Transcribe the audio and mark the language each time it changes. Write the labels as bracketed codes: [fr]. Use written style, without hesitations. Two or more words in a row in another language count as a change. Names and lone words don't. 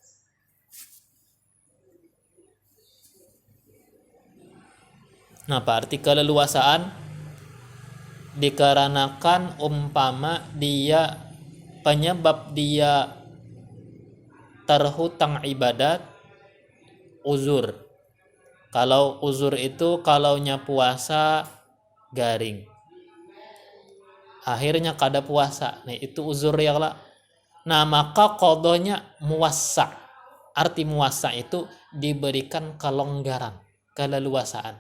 [id] Nah, apa arti keleluasaan? Dikarenakan umpama dia penyebab dia terhutang ibadat uzur. [bjn] Kalau uzur itu kalaunya puasa garing, akhirnya kada puasa, nah itu uzur ya lah. [id] Nah, maka qadanya muwassa'. Arti muwassa' itu diberikan kelonggaran, keleluasaan.